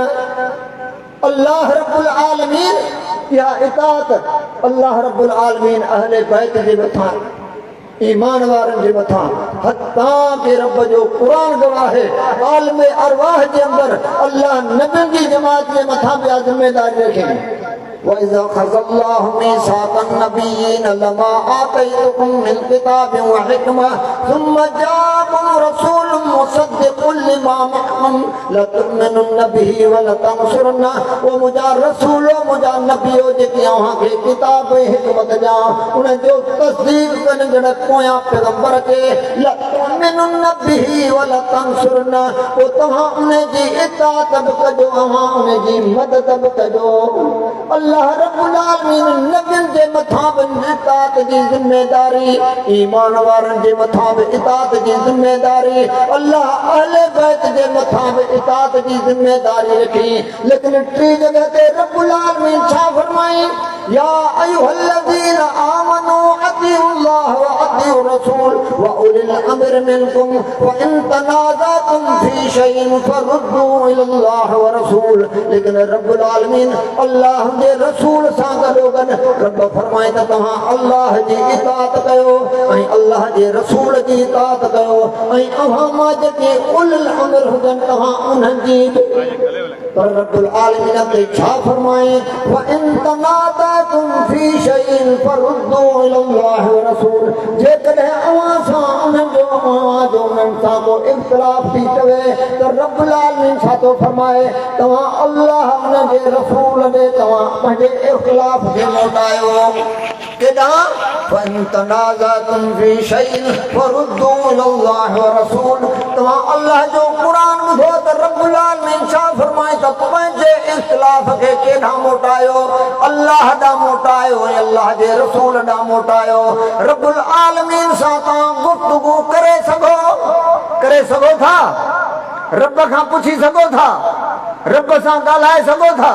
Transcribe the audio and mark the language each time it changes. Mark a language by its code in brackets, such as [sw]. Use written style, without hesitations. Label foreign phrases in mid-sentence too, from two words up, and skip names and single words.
[sd] अल्लाह रब्बुल आलमीन या इताअत अल्लाह रब्बुल आलमीन अहले बैत जे मथां ईमान वारनि जे मथां हत्ता के रब जो क़ुरान गवाह है आलम अरवाह जे अंदरि अल्लाह नबियुनि जी जमात जे मथां बि ज़िम्मेदारी रखे। [ar] وَإِذَا أَخَذَ اللَّهُ مِيثَاقَ النَّبِيِّينَ لَمَا آتَيْتُكُم مِّن كِتَابٍ وَحِكْمَةٍ ثُمَّ جَاءَكُمْ رَسُولٌ مُّصَدِّقٌ لِّمَا مَعَكُمْ لَتُؤْمِنُنَّ بِهِ وَلَتَنصُرُنَّهُ [sd] वो मुंहिंजा रसूल मुंहिंजा नबियो जेकी अव्हां खे किताब ऐं हिकमत ॾियां उन जो तस्दीक कनि जण पोयां पैगंबर खे [ar] لتؤمنن به ولتنصرنه [sd] पोइ तव्हां उन जी इताअत बि कजो, अव्हां उन जी मदद बि कजो। अल्लाह रब्बुल आलमीन नबियुनि जे मथां बि इताअत जी ज़िम्मेदारी, ईमान वारनि जे मथां बि इताअत जी ज़िम्मेदारी, अल्लाह अहले बैत जे मथां बि इताअत जी ज़िम्मेदारी रखी। लेकिन टी जगह ते रब्बुल आलमीन छा फरमाई [ar] يا أيها الذين آمنوا أطيعوا الله و أطيعوا الرسول و أولي الأمر منكم و إن تنازعتم في شيء فردوه إلى الله و الرسول. [sd] लेकिन रब्बुल आलमीन अल्लाह जे रसूल सां गॾोगॾु रब फरमाए त तव्हां अल्लाह जी इताअत कयो ऐं अल्लाह जे रसूल जी इताअत कयो ऐं अव्हां मां जेके [ar] أولي الأمر [sd] हुजनि तव्हां उन्हनि जी। पर रब्बुल आलमीन ते छा फरमाए [ar] و إن تنازعتم في شيء فردوه إلى الله و الرسول. [sd] जेकॾहिं अव्हां सां उन्हनि सां को इख़्तिलाफ़ थी पवे त रब्बुल आलमीन छा थो फरमाए तव्हां अल्लाह उन जे रसूल ॾे तव्हां पंहिंजे इख़्तिलाफ़ खे मोटायो। [ar] केॾांहुं فإن تنازعتم في شيء فردوه إلى الله و الرسول. [sd] तव्हां अल्लाह जो क़ुरान ॿुधो त रब्बुल आलमीन छा फरमाए त पंहिंजे इख़्तिलाफ़ खे केॾांहुं मोटायो अल्लाह ॾांहुं मोटायो ऐं अल्लाह जे रसूल ॾांहुं मोटायो। रब्बुल आलमीन सां तव्हां गुफ़्तगू करे सघो था, रब खां पुछी सघो था, रब सां ॻाल्हाए सघो था।